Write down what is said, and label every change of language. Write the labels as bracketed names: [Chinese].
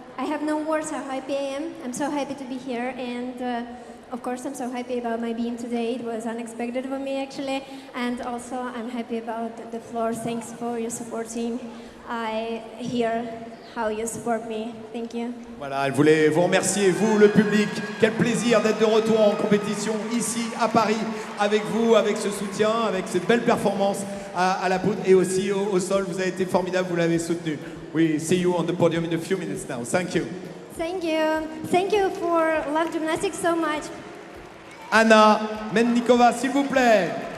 [English] I have no words how happy I am. I'm so happy to be here, and of course I'm so happy about my being today. It was unexpected for me actually, and also I'm happy about the floor. Thanks for your support, team. I hear how you support me. Thank you. [French] Voilà, elle voulait vous remercier, vous le public. Quel plaisir d'être de retour en compétition ici à Paris avec vous, avec ce soutien, avec cette belle performance à la poutre et aussi au sol. Vous avez été formidable, vous l'avez soutenu. [English] We see you on the podium in a few minutes now. Thank you. Thank you. Thank you for love gymnastics so much. [French] Anna Mennikova, s'il vous plaît.